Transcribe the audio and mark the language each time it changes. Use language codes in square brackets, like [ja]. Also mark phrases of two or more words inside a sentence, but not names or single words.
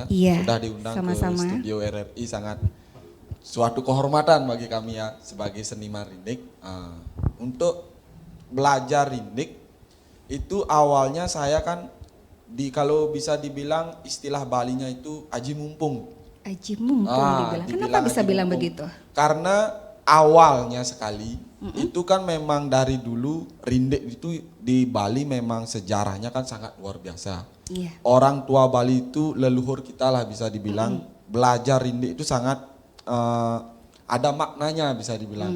[id] Iya, sudah diundang sama-sama. ke studio RRI, sangat suatu kehormatan bagi kami ya sebagai seniman rindik. Untuk belajar rindik itu awalnya saya kan kalau bisa dibilang istilah Balinya itu aji mumpung. Aji mumpung dibilang. Kenapa bisa aji bilang mumpung. begitu? Karena awalnya sekali itu kan memang dari dulu rindik itu di Bali memang sejarahnya kan sangat luar biasa. Iya. Orang tua Bali itu leluhur kita lah bisa dibilang belajar rindik itu sangat ada maknanya bisa dibilang.